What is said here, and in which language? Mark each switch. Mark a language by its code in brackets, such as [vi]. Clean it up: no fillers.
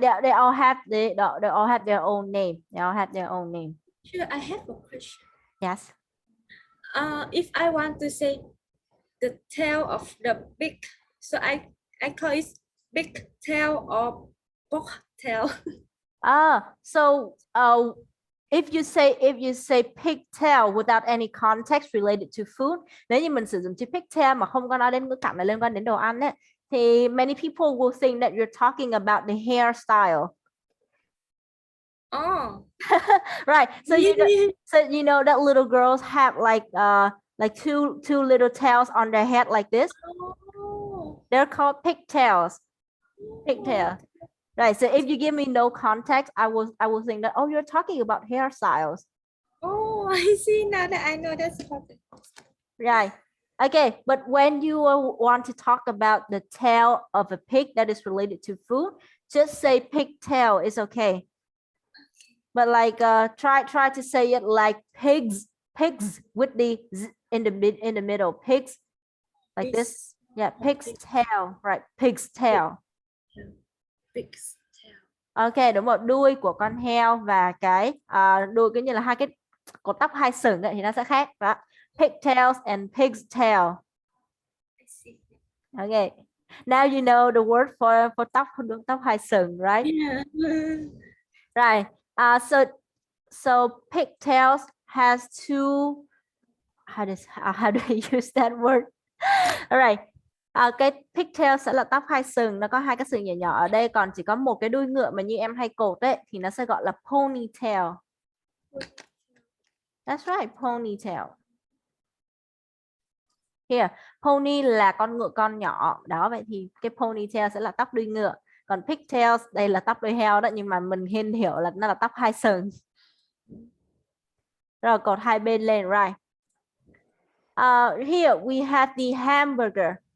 [en] They all have they all have their own name. They all have their own name. Sure, I have a question. Yes. If I want to say the tail of the pig, so I call it big tail or pork tail. So if you say pigtail without any context related to food, [vi] nếu như mình sử dụng chữ pigtail mà không có nói đến ngữ cảnh là liên quan đến đồ ăn ấy, thì [en] many people will think that you're talking about the hairstyle. Oh. Right. So you know that little girls have like two little tails on their head like this. Oh. They're called pigtails. Pigtail. Right. So if you give me no context, I will think that, oh, you're talking about hairstyles. Oh, I see now that I know that's important. Right. Okay, but when you want to talk about the tail of a pig that is related to food, just say pigtail is okay. but like try to say it like pigs with the z in the middle, pigs like this. Yeah, pig's tail, right? Pig's tail. Pig's tail. [vi] Ok, đúng rồi, đuôi của con heo và cái đuôi cứ như là hai cái cột tóc hai sừng ấy, thì nó sẽ khác đó. [en] Pigtails and pig's tail. Okay, now you know the word for [vi] tóc hai sừng, [en] right? Yeah. Right. So pigtails has two. How do I use that word? Alright. [vi] Cái pigtail sẽ là tóc hai sừng, nó có hai cái sừng nhỏ nhỏ ở đây, còn chỉ có một cái đuôi ngựa mà như em hay cột ấy thì nó sẽ gọi là ponytail. [en] That's right, ponytail. [vi] Here, pony là con ngựa con nhỏ đó, vậy thì cái ponytail sẽ là tóc đuôi ngựa, còn pigtails đây là tóc đuôi heo đó, nhưng mà mình hiểu là nó là tóc hai sừng. Rồi cột hai bên lên, right? [en] Here we have the hamburger.